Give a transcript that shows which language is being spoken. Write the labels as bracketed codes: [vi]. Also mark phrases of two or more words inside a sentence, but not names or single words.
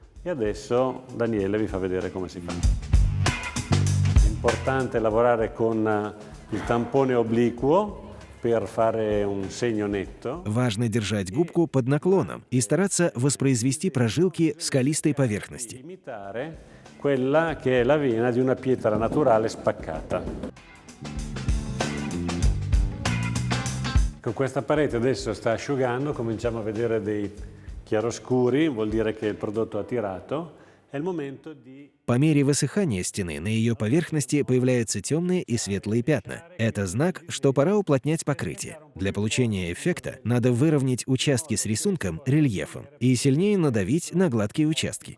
[it] Importante lavorare con il tampone obliquo per fare un segno netto. [ru] Важно держать губку под наклоном и стараться воспроизвести прожилки скалистой поверхности. [it] Quella che è la vena di una pietra naturale spaccata. Con questa parete adesso sta asciugando, cominciamo a vedere dei chiaroscuri, vuol dire che il prodotto ha tirato. È il momento di... [ru] По мере высыхания стены на ее поверхности появляются темные и светлые пятна. Это знак, что пора уплотнять покрытие. Для получения эффекта надо выровнять участки с рисунком рельефом и сильнее надавить на гладкие участки.